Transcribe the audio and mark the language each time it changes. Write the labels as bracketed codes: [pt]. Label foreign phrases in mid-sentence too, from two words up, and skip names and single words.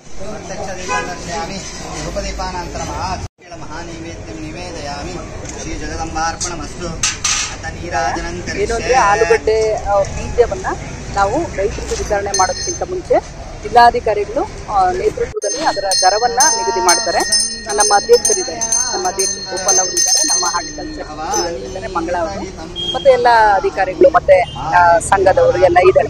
[sa] दर्शयामि धूपदीपानन्तरं महानैवेद्यं निवेदयामि श्री जगदम्बार्पणमस्तु अथ नीराजनं करिष्ये। [kn] ಆಲೂಗಡ್ಡೆ ಬೀಜವನ್ನ ನಾವು ರೈತರಿಗೆ ವಿತರಣೆ ಮಾಡೋದಕ್ಕಿಂತ ಮುಂಚೆ ಜಿಲ್ಲಾಧಿಕಾರಿಗಳು ನೇತೃತ್ವದಲ್ಲಿ ಅದರ ದರವನ್ನ ನಿಗದಿ ಮಾಡ್ತಾರೆ. ನಮ್ಮ ಅಧ್ಯಕ್ಷರಿದ್ದಾರೆ, ನಮ್ಮ ಅಧ್ಯಕ್ಷ ಗೋಪಾಲ್ ಅವರು ಇದ್ದಾರೆ, ನಮ್ಮ ಹಾರ್ಟಿಕಲ್ಚರ್ ಇದ್ದಾರೆ, ಮಂಗಳ ಅವರು, ಮತ್ತೆ ಎಲ್ಲ ಅಧಿಕಾರಿಗಳು ಮತ್ತೆ ಸಂಘದವರು ಎಲ್ಲ ಇದ್ದಾರೆ.